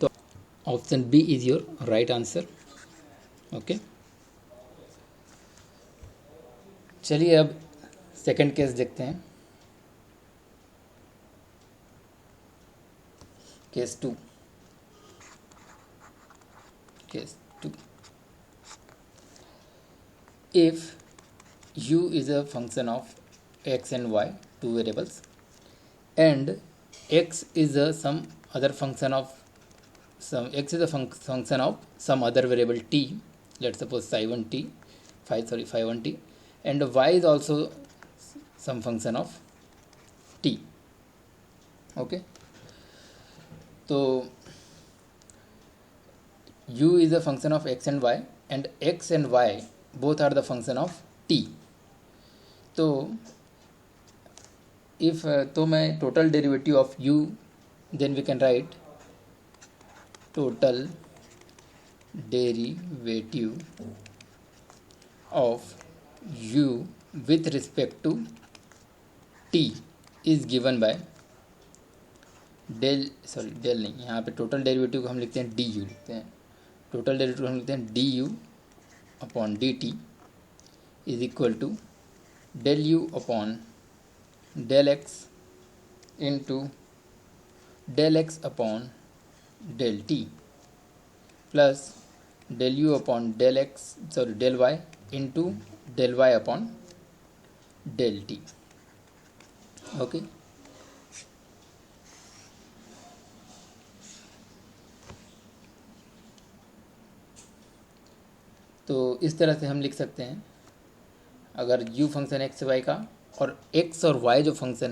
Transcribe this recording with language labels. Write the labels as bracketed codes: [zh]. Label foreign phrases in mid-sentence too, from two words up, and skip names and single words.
[en] तो option B is your right answer. okay, [hi] चलिए अब [en] second case [hi] देखते हैं। [en] case two, case two, if u is a function of x and y, two variables, and x is a some other function of some x is a function of some other variable t, let's suppose psi1 t, phi1 t, and y is also some function of t. Okay, so u is a function of x and y, and x and y both are the function of t. तो if [hi] तो मैं [en] total derivative of u, then we can write total derivative of u with respect to t is given by del नहीं, [hi] यहाँ पे [en] total derivative [hi] को हम लिखते हैं [en] d u, [hi] लिखते हैं [en] total derivative [hi] हम लिखते हैं [en] d u upon d t is equal to del u upon del x into del x upon del t plus del u upon del y into del y upon del t. [hi] ओके, तो इस तरह से हम लिख सकते हैं अगर u [en] function x y [hi] का और x और y जो फंक्शन है